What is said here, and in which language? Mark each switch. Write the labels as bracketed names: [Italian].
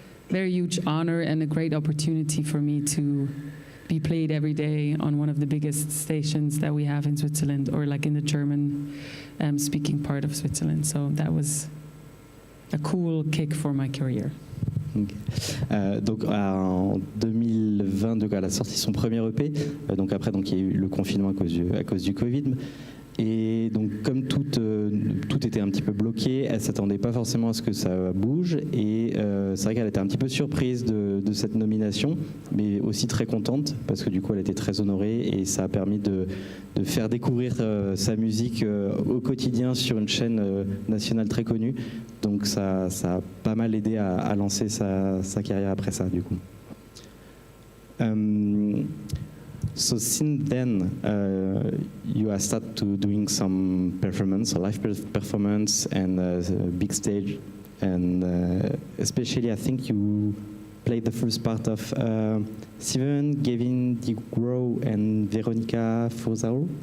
[English] very huge honor and a great opportunity for me to be played every day on one of the biggest stations that we have in Switzerland, or like in the German speaking part of Switzerland. So that was a cool kick for my career. Okay. [French] Donc en 2020, donc, elle a sorti son premier EP. Donc après, donc, il y a eu le confinement à cause du Covid. Et donc comme tout était un petit peu bloqué, elle ne s'attendait pas forcément à ce que ça bouge. Et c'est vrai qu'elle était un petit peu surprise de cette nomination, mais aussi très contente parce que du coup elle était très honorée et ça a permis de faire découvrir sa musique au quotidien sur une chaîne nationale très connue. Donc ça a pas mal aidé à lancer sa carrière après ça du coup. [English] So since then, you have started to doing some performance, a live performance, and a big stage, and especially I think you played the first part of Steven, Gavin DeGrow, and Veronica Fozao.